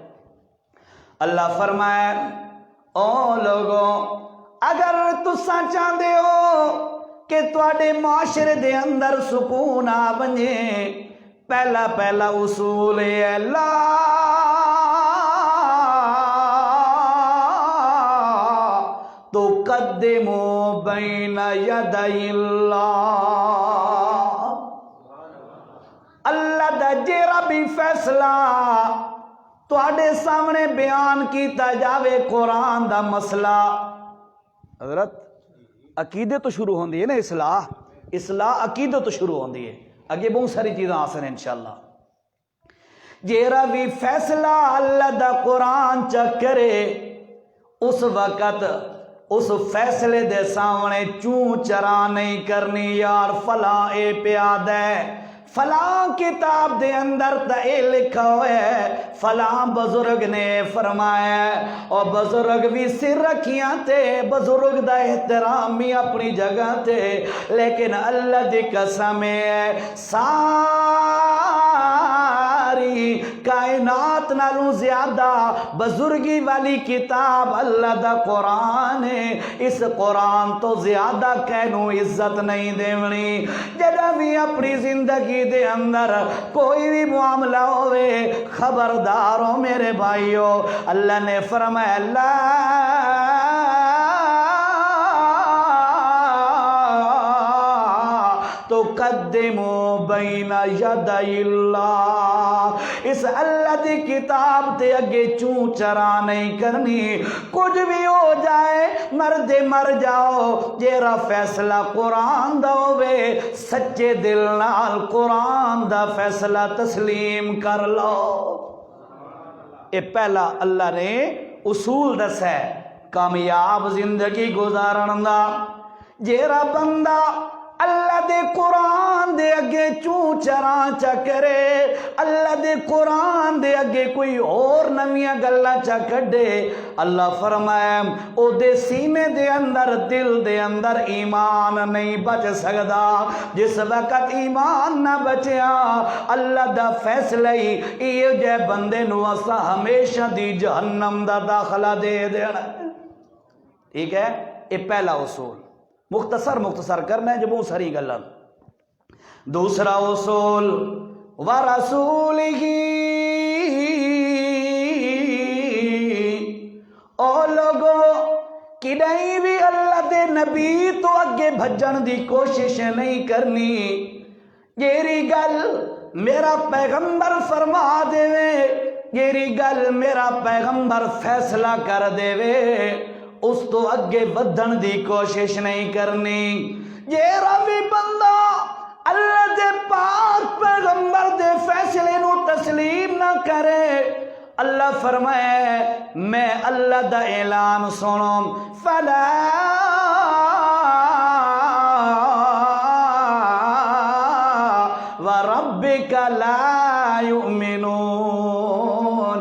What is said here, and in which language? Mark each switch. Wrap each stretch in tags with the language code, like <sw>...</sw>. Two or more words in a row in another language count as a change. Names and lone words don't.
<pa>اللہ فرمائے او لوگوں، اگر تساں چاہتے ہو کہ تواڈے معاشرے دے اندر سکون آ بنے، پہلا پہلا اصول ہے</pa> <ar>لا تقدموا بین یدی اللہ۔</ar> <pa>اللہ دا جیڑا بھی فیصلہ تواڈے سامنے بیان کیتا جاوے، قرآن دا مسئلہ، حضرت عقیدے تو شروع ہوندی ہے نا، اصلاح عقیدے تو شروع ہوندی ہے، اگے بہت ساری چیزیں آسن ہیں</pa> <ar>انشاءاللہ۔</ar> <pa>جیڑا بھی فیصلہ اللہ دا قرآن چا کرے، اس وقت اس فیصلے دے سامنے چوں چرا نہیں کرنی، یار فلاں اے پیاد ہے، فلاں کتاب دے اندر تا اے لکھا ہوئے ہے، فلاں بزرگ نے فرمایا، اور بزرگ بھی سر رکھیاں تے، بزرگ دا احترام بھی اپنی جگہ تے، لیکن اللہ دی قسم ہے ساری کائنات نالوں زیادہ بزرگی والی کتاب اللہ دا قرآن ہے۔ اس قرآن تو زیادہ کہنوں عزت نہیں دیونی۔ جدہ بھی اپنی زندگی دے اندر کوئی بھی معاملہ ہوئے، خبردار ہو میرے بھائیو، اللہ نے فرمایا اللہ</pa> <ar>تقدموا بین یدی اللہ،</ar> <pa>اس اللہ دی کتاب تے اگے چوں چرا نہیں کرنی، کچھ بھی ہو جائے، مردے مر جاؤ، جیرا فیصلہ قرآن دا ہوئے، سچے دل نال قرآن دا فیصلہ تسلیم کر لو۔ اے پہلا اللہ نے اصول دس ہے کامیاب زندگی گزارن دا۔ جیرا بندہ اللہ دے قرآن دے اگے چوں چراں چا کرے، اللہ دے قرآن دے اگے کوئی اور نویاں گلاں چا کڈے، اللہ فرمائے او دے سینے دے اندر، دل دے اندر ایمان نہیں بچ سکدا۔ جس وقت ایمان نہ بچیا، اللہ دا فیصلہ ہی یہ جے بندے نو اسا ہمیشہ دی جہنم دا داخلہ دے دینا۔ ٹھیک ہے، یہ پہلا اصول مختصر کرنا ہے جو بہت ساری گلاں۔ دوسرا اصول وَرَسُولِهِ، او لوگو کدیں بھی اللہ دے نبی تو اگے بھجن دی کوشش نہیں کرنی۔ جیری گل میرا پیغمبر فرما دے وے، جیری گل میرا پیغمبر فیصلہ کر دے وے، اس تو اگے ودھن دی کوشش نہیں کرنی۔ جیرا بھی بندہ اللہ دے پاک پیغمبر دے فیصلے نو تسلیم نہ کرے، اللہ فرمائے میں اللہ دا اعلان سنوں،</pa> <ar>فلا وربک لا یؤمنون۔</ar>